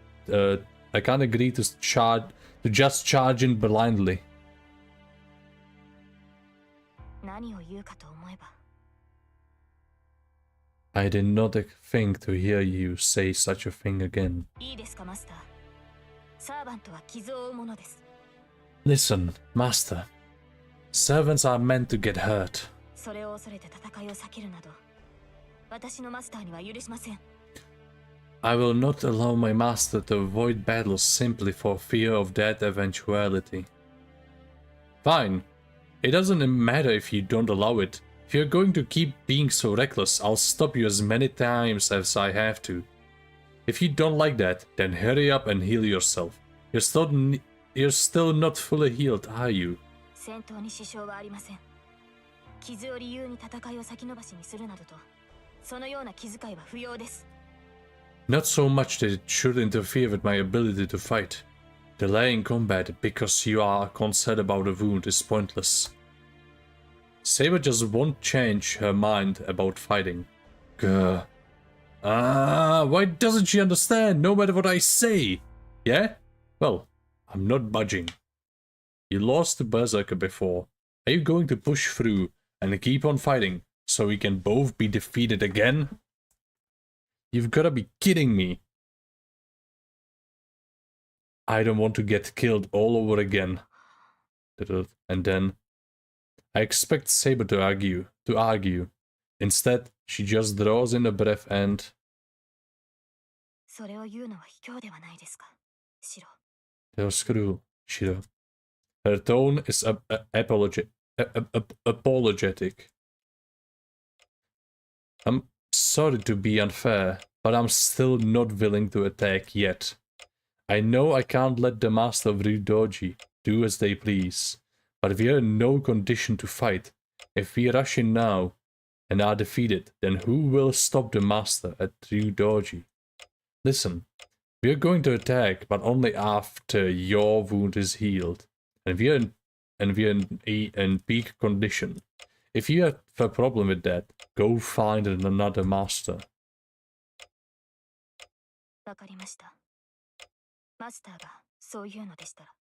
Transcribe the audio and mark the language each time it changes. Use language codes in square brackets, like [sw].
[en] I can't agree to just charge in blindly. [ja] 何を言うかと思えば。 [en] I did not think to hear you say such a thing again. [ja] いいですか、マスター。サーバントは傷を負うものです。 [en] Listen, Master. Servants are meant to get hurt. [ja] それを恐れて戦いを避けるなど、私のマスターには許しません。 [en] I will not allow my master to avoid battles simply for fear of that eventuality. Fine. It doesn't matter if you don't allow it. If you're going to keep being so reckless, I'll stop you as many times as I have to. If you don't like that, then hurry up and heal yourself. You're still not fully healed, are you? [ja] 戦闘に支障はありません。傷を理由に戦いを先延ばしにするなどと、そのような気遣いは不要です。 [en] Not so much that it should interfere with my ability to fight. Delaying combat because you are concerned about a wound is pointless. Saber just won't change her mind about fighting. Grr. Why doesn't she understand no matter what I say? Yeah? Well, I'm not budging. You lost to Berserker before. Are you going to push through and keep on fighting so we can both be defeated again? You've gotta be kidding me. I don't want to get killed all over again. And then I expect Saber to argue. Instead, she just draws in a breath and... [ja] それを言うのは卑怯ではないですか、シロ。 [en] That was cruel, Shiro. Her tone is apologetic. I'm sorry to be unfair, but I'm still not willing to attack yet. I know I can't let the master of Ryudoji do as they please, but we are in no condition to fight. If we rush in now and are defeated, then who will stop the master at Ryudoji? Listen, we are going to attack, but only after your wound is healed, and we are in peak condition. If you have a problem with that, go find another master. [ja] わかりました。マスターがそういうのでしたら。